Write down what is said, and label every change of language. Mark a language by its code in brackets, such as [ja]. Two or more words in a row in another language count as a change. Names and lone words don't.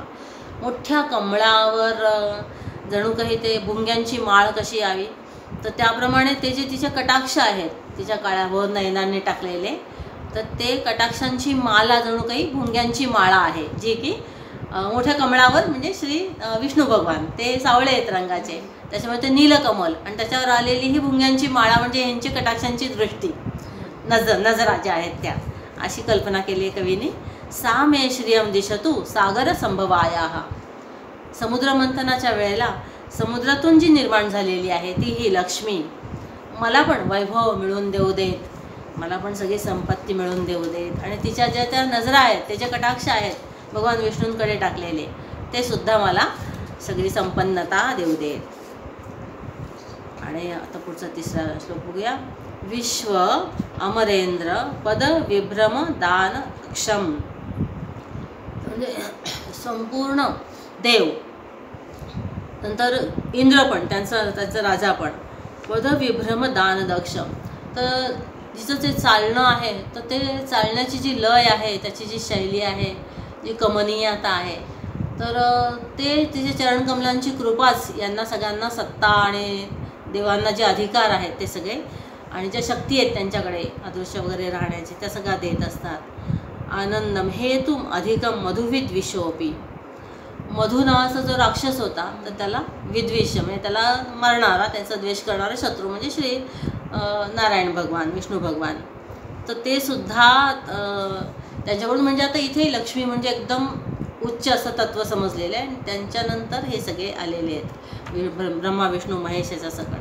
[mr] मोठ्या कमळावर जणू काही ते भुंग्यांची माळ कशी यावी, तर त्याप्रमाणे ते जे तिचे कटाक्ष आहेत तिच्या काळ्यावर नयनांनी टाकलेले, तर ते कटाक्षांची माला जणू काही भुंग्यांची माळा आहे, जी की मोठ्या कमळावर, म्हणजे श्री विष्णू भगवान ते सावळे आहेत रंगाचे, त्याच्यामुळे ते नीलकमल, आणि त्याच्यावर आलेली ही भुंग्यांची माळा म्हणजे यांची कटाक्षांची दृष्टी, नजरा ज्या आहेत त्या, अशी कल्पना केली आहे कवीने. [sa] सा मे श्रियम दिशतु सागर संभवायाः. [mr] समुद्र मंथनाच्या वेळेला समुद्रातून जी निर्माण झालेली आहे ती ही लक्ष्मी मला पण वैभव मिळवून देऊ देत, मला पण सगळी संपत्ती मिळवून देऊ देत, आणि तिच्या ज्या त्या नजरा आहेत, त्याचे कटाक्ष आहेत भगवान विष्णूंकडे टाकलेले, ते सुद्धा मला सगळी संपन्नता देऊ देत. आणि आता पुढचा तिसरा श्लोक बघूया. [sa] विश्व अमरेंद्र पद विभ्रम दान क्षम. [mr] म्हणजे संपूर्ण देव, नंतर इंद्र पण त्याचा राजा पण, [sa] पद विभ्रम दान दक्षम. [mr] तर जिचं जे चालणं आहे, तर ते चालण्याची जी लय आहे, त्याची जी शैली आहे, जी कमनीयता आहे, तर ते तिचे चरणकमलांची कृपाच यांना सगळ्यांना सत्ता आणि देवांना जे अधिकार आहेत ते सगळे, आणि ज्या शक्ती आहेत त्यांच्याकडे अदृश्य वगैरे राहण्याचे, त्या सगळ्या देत असतात. [sa] आनंदम हेतुम अधिकम मधुविद विशोपी. [mr] मधु नावाचा जो राक्षस होता, तर त्याला विद्विष्य म्हणजे त्याला मारणारा, त्याचा द्वेष करणारा शत्रू म्हणजे श्री नारायण भगवान, विष्णू भगवान. तर ते सुद्धा त्यांच्याकडून, म्हणजे आता इथे लक्ष्मी म्हणजे एकदम उच्च असं तत्व समजलेलं आहे, आणि त्यांच्यानंतर हे सगळे आलेले आहेत, ब्रह्मा विष्णू महेश याचा सकट.